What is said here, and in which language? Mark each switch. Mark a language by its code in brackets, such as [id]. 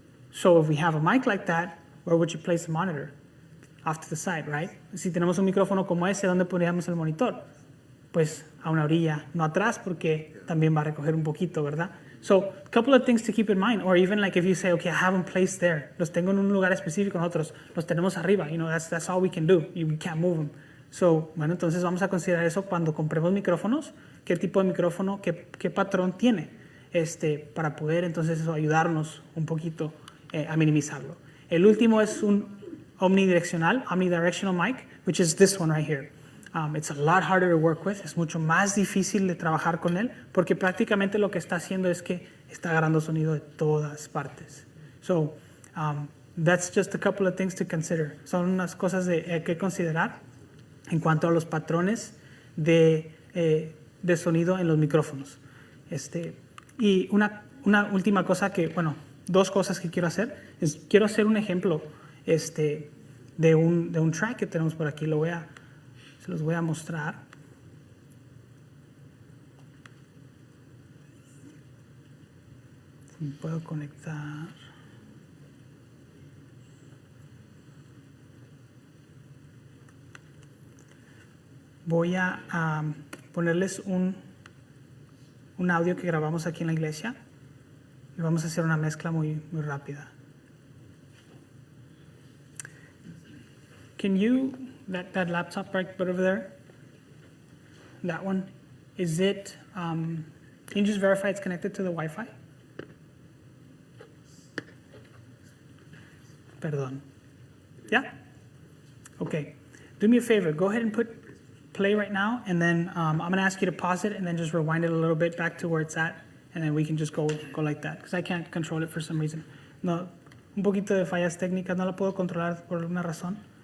[en] So if we have a mic like that, where would you place the monitor? Off to the side, right? [es] Si tenemos un micrófono como ese, ¿dónde pondríamos el monitor? Pues a una orilla, no atrás, porque también va a recoger un poquito, ¿verdad? [en] So, a couple of things to keep in mind, or even like if you say, okay, I have them placed there, [es] los tengo en un lugar específico, nosotros los tenemos arriba, [en] that's all we can do, we can't move them. [es] So, bueno, entonces vamos a considerar eso cuando compremos micrófonos, qué tipo de micrófono, qué patrón tiene, para poder entonces eso ayudarnos un poquito a minimizarlo. El último es un [en] omnidirectional mic, which is this one right here. It's a lot harder to work with. [es] Es mucho más difícil de trabajar con él porque prácticamente lo que está haciendo es que está agarrando sonido de todas partes. [en] So, that's just a couple of things to consider. [es] Son unas cosas que considerar en cuanto a los patrones de sonido en los micrófonos. Y una última cosa que, bueno, 2 cosas que quiero hacer. Quiero hacer un ejemplo de un track que tenemos por aquí. Se los voy a mostrar. Si me puedo conectar. Voy a ponerles un audio que grabamos aquí en la iglesia y vamos a hacer una mezcla muy rápida. [en] Can you, that laptop right over there, that one, is it, can you just verify it's connected to the Wi-Fi? Perdón. Yeah? Okay. Do me a favor. Go ahead and put play right now, and then I'm going to ask you to pause it and then just rewind it a little bit back to where it's at, and then we can just go like that, because I can't control it for some reason. [es] No, un poquito de fallas técnicas, no la puedo controlar por alguna razón.